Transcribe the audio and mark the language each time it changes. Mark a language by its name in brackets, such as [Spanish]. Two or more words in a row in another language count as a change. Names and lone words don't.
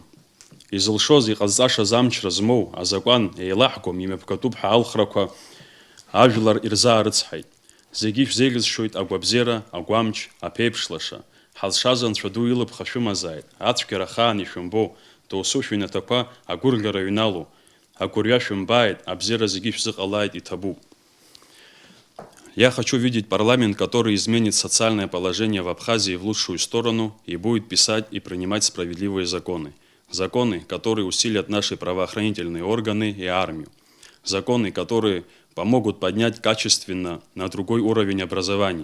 [Abkhazian] Изылшоз, иҟазҵашаз амчра змоу, азакәан еилаҳгом, имҩаԥгатәуп ҳәа алхрақәа ажәлар ирзаарыцҳаит. Зегьы шәзеиӷьызшьоит агәабзиара, агәамч, аԥеиԥшлаша. Ҳазшаз анцәа ду илыԥха шәымазааит. Ацәгьара хаан ишәымбо, доусу шәыҩнаҭақәа агәырӷьара ҩналоу. Агәырҩа шәымбааит, абзиара зегьы шәзыҟалааит, иҭабуп. [Russian] Я хочу видеть парламент, который изменит социальное положение в Абхазии в лучшую сторону и будет писать и принимать справедливые законы. Законы, которые усилят наши правоохранительные органы и армию. Законы, которые помогут поднять качественно на другой уровень образования.